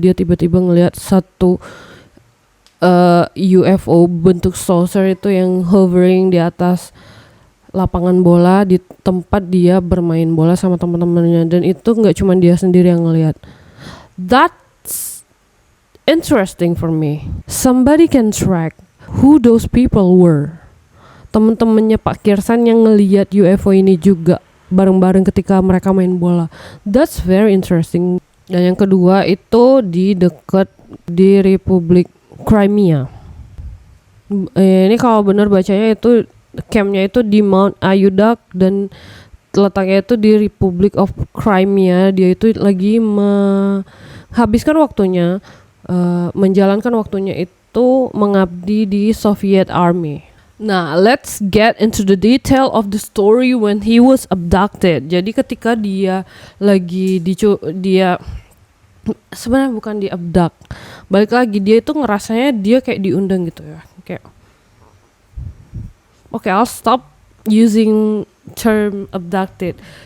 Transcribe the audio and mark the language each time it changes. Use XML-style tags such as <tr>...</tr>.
<id>Dia tiba-tiba ngelihat satu UFO bentuk saucer itu yang hovering di atas lapangan bola di tempat dia bermain bola sama teman-temannya, dan itu nggak cuma dia sendiri yang ngelihat.</id> <en>That's interesting for me. Somebody can track who those people were.</en> <id>Teman-temannya Pak Kirsan yang ngelihat UFO ini juga bareng-bareng ketika mereka main bola.</id> <en>That's very interesting.</en> <id>Dan yang kedua itu di dekat di Republik Crimea. Ini kalau benar bacanya itu campnya itu di Mount Ayudak dan letaknya itu di Republic of Crimea. Dia itu lagi menghabiskan waktunya, menjalankan waktunya itu mengabdi di Soviet Army.</id> <en>Nah, let's get into the detail of the story when he was abducted.</en> <id>Jadi ketika dia lagi dia sebenarnya bukan di-abduct. Balik lagi, dia itu ngerasanya dia kayak diundang gitu ya.</id> <en>Kayak Oke, I'll stop using term abducted.</en>